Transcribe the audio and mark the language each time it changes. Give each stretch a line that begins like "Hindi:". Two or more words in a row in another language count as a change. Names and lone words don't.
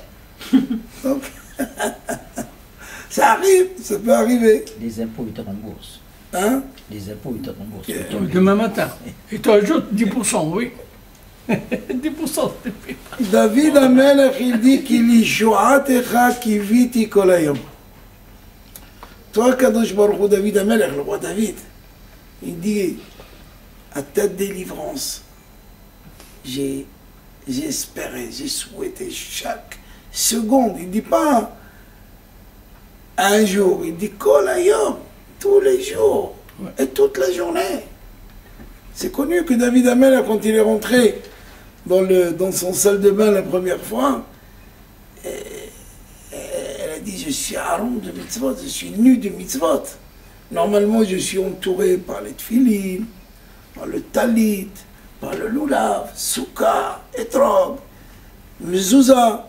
French: Donc, ça arrive, ça peut arriver. Les impôts, ils te remboursent. Hein? Les impôts, ils te remboursent. Demain matin. Et tu ajoutes 10%, oui. 10%. David Amelech, il dit qu'il y
Hebrew: לישועתך קיויתי כל היום.
French: Toi,
Hebrew: קדוש ברוך הוא,
French: David Amelech, le roi David, il dit à ta délivrance, j'ai espéré, j'ai souhaité chaque seconde. Il ne dit pas un jour, il dit
Hebrew: כל היום,
French: tous les jours et toute la journée. C'est connu que David Amelech, quand il est rentré dans son salle de bain la première fois, elle a dit je suis haron de mitzvot, je suis nu de mitzvot. Normalement, je suis entouré par les tfilin, par le talit, par le lulav, souka, etrog, mezouza.